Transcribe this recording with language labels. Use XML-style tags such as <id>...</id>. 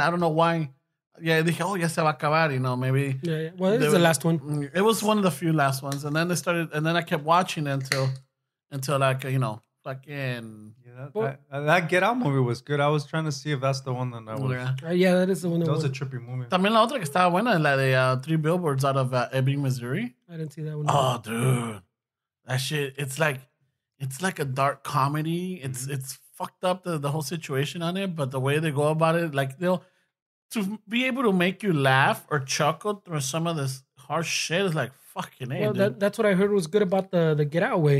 <en>I don't know why.</en> <es>Yeah, dije, oh, ya se va a acabar,</es> <en>you know, maybe. Yeah. Well, this is the last one. It was one of the few last ones. And then I kept watching until like, you know, fucking. Yeah, that Get Out movie was good. I was trying to see if that's the one that I was. Yeah, that is the one. That was a trippy movie.</en> <es>También la otra que estaba buena, la de 3 Billboards out of Ebbing, Missouri.</es> <en>I didn't see that one. Oh, dude. That shit, it's like a dark comedy. It's fucked up, the whole situation on it, but the way they go about it, like to be able to make you laugh or chuckle through some of this harsh shit is like fucking A. Well, that's what I heard was good about the Get Out way.</en>